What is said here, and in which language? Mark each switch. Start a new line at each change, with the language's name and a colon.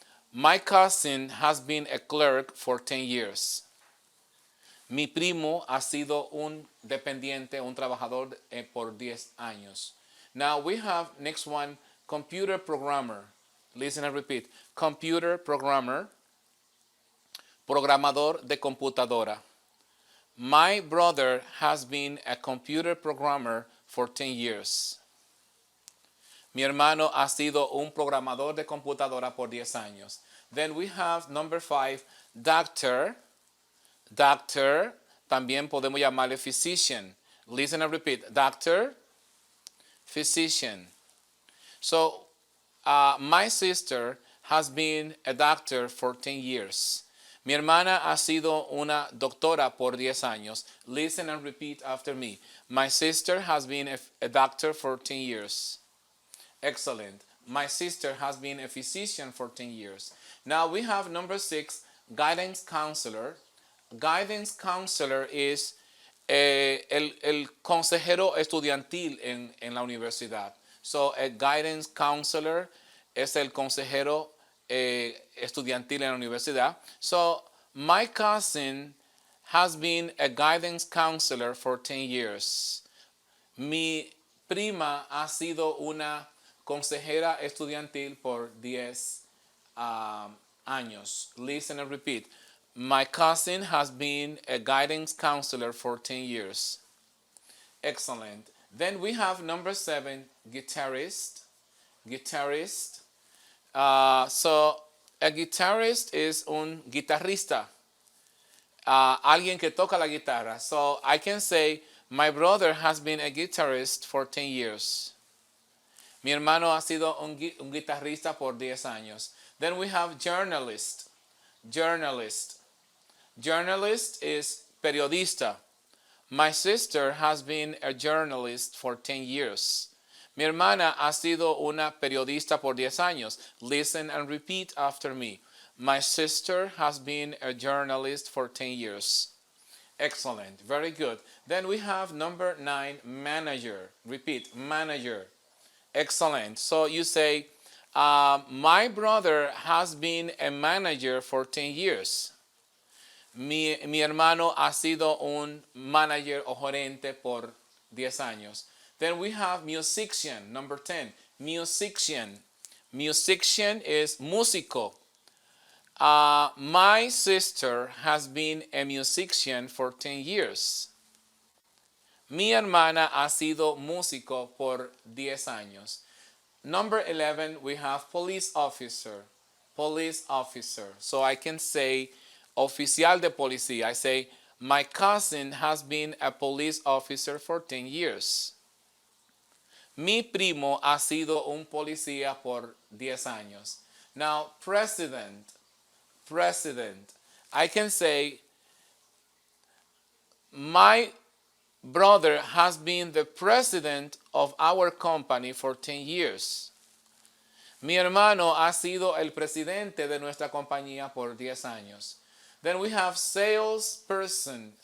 English: My cousin has been a clerk for 10 years.
Spanish: Mi primo ha sido un dependiente, un trabajador por 10 años.
English: Now we have next one, computer programmer. Listen and repeat.
Spanish: Computer programmer. Programador de computadora.
English: My brother has been a computer programmer for 10 years.
Spanish: Mi hermano ha sido un programador de computadora por 10 años.
English: Then we have number 5, doctor.
Spanish: Doctor, también podemos llamarle physician.
English: Listen and repeat. Doctor, physician. So, my sister has been a doctor for 10 years.
Spanish: Mi hermana ha sido una doctora por 10 años.
English: Listen and repeat after me. My sister has been a doctor for 10 years. Excellent. My sister has been a physician for 10 years. Now we have number 6, guidance counselor.
Spanish: Guidance counselor is el consejero estudiantil en la universidad. So a guidance counselor es el consejero estudiantil en la universidad.
English: So, my cousin has been a guidance counselor for 10 years.
Spanish: Mi prima ha sido una consejera estudiantil por 10 años.
English: Listen and repeat. My cousin has been a guidance counselor for 10 years. Excellent. Then we have number 7, guitarist. Guitarist. So, a guitarist is
Spanish: un guitarrista, alguien que toca la guitarra.
English: So, I can say, my brother has been a guitarist for 10 years.
Spanish: Mi hermano ha sido un guitarrista por 10 años.
English: Then we have journalist. Journalist. Journalist is periodista. My sister has been a journalist for 10 years.
Spanish: Mi hermana ha sido una periodista por 10 años.
English: Listen and repeat after me. My sister has been a journalist for 10 years. Excellent. Very good. Then we have number 9, manager. Repeat, manager. Excellent. So you say, my brother has been a manager for 10 years.
Spanish: Mi hermano ha sido un manager o gerente por 10 años.
English: Then we have musician, number 10. Musician. Musician is músico. My sister has been a musician for 10 years.
Spanish: Mi hermana ha sido músico por 10 años.
English: Number 11, we have police officer. Police officer. So I can say
Spanish: oficial de policía.
English: I say, my cousin has been a police officer for 10 years.
Spanish: Mi primo ha sido un policía por 10 años.
English: Now, president. President. I can say, my brother has been the president of our company for 10 years.
Spanish: Mi hermano ha sido el presidente de nuestra compañía por 10 años.
English: Then we have salesperson.